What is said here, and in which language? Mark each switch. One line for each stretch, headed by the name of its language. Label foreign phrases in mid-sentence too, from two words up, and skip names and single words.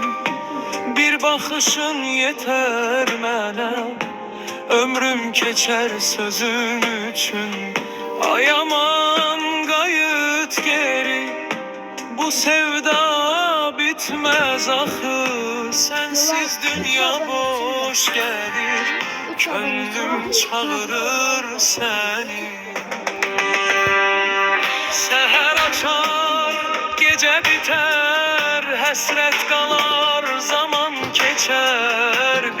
Azerbaijani: Bir baxışın yeter mənə, ömrüm keçer sözün üçün. Ay aman qayıt geri, bu sevda bitmez axı.
Turkish: Sensiz dünya boş gelir, könlüm çağırır seni. Seher açar, gece biter, hasret kalar, zaman geçer.